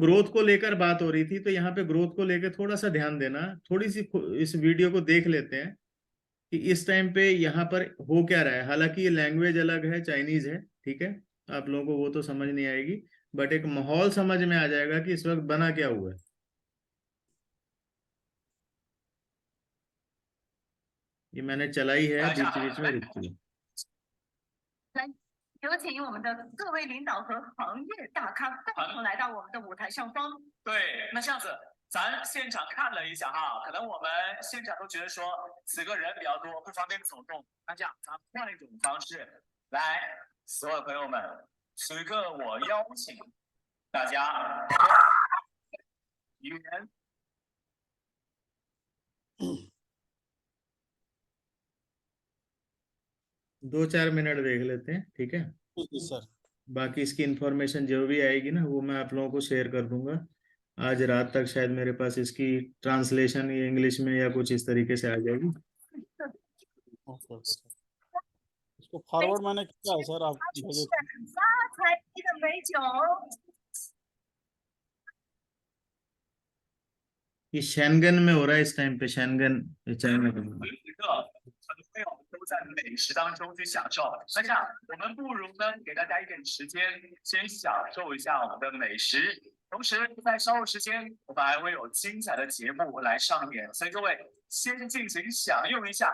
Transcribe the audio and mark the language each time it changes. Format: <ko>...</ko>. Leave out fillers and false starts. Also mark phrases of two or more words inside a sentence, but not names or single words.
<hi>ग्रोथ को लेकर बात हो रही थी, तो यहाँ पे ग्रोथ को लेकर थोड़ा सा ध्यान देना, थोड़ी सी इस वीडियो को देख लेते हैं कि इस टाइम पे यहाँ पर हो क्या रहा है। हालांकि ये लैंग्वेज अलग है, चाइनीज है, ठीक है, आप लोगों को वो तो समझ नहीं आएगी, बट एक माहौल समझ में आ जाएगा कि इस वक्त बना क्या हुआ है। ये मैंने चलाई है, बीच बीच में रुकती है।</hi> <zh>来，有请我们的各位领导和行业大咖共同来到我们的舞台上方。对，那这样子，咱现场看了一下哈，可能我们现场都觉得说此刻人比较多，不方便走动。那这样，咱换一种方式，来，所有朋友们，此刻我邀请大家语言。</zh> <hi>दो चार मिनट देख लेते हैं, ठीक है। जी सर। बाकी इसकी इंफॉर्मेशन जो भी आएगी ना वो मैं आप लोगों को शेयर कर दूंगा। आज रात तक शायद मेरे पास इसकी ट्रांसलेशन ये इंग्लिश में या कुछ इस तरीके से आ जाएगी।</hi> <en>okay okay sir.</en> <hi>इसको फॉरवर्ड मैंने किया है सर, आप भेजे थे।</hi> <zh>发财的美酒。</zh> <hi>ये शेंगन में हो रहा है इस टाइम पे, शेंगन चाइना का।</hi> <zh>此刻很多朋友都在美食当中去享受。那这样，我们不如呢给大家一点时间，先享受一下我们的美食。同时，在稍后时间，我们还会有精彩的节目来上演，所以各位先进行享用一下。</zh>